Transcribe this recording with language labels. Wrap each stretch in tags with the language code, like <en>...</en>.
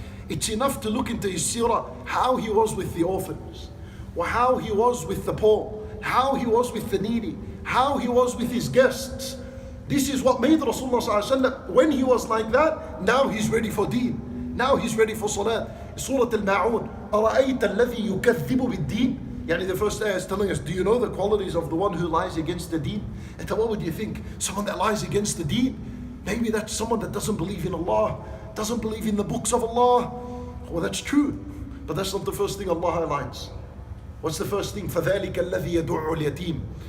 <en>It's enough to look into his seerah, how he was with the orphans, or how he was with the poor, how he was with the needy, how he was with his guests. This is what made Rasulullah sallallahu alaihi wasallam, when he was like that, now he's ready for deen. Now he's ready for salat. Surah Al-Ma'un,</en> <ar>أَرَأَيْتَ الَّذِي يُكَذِّبُ بِالدِّينِ.</ar> <en>Yani the first ayah is telling us, do you know the qualities of the one who lies against the deen? And what would you think? Someone that lies against the deen? Maybe that's someone that doesn't believe in Allah, doesn't believe in the books of Allah. Well, that's true, but that's not the first thing Allah highlights. What's the first thing?</en> <ar>فَذَلِكَ الَّذِي يَدُعُّ الْيَتِيمِ.</ar>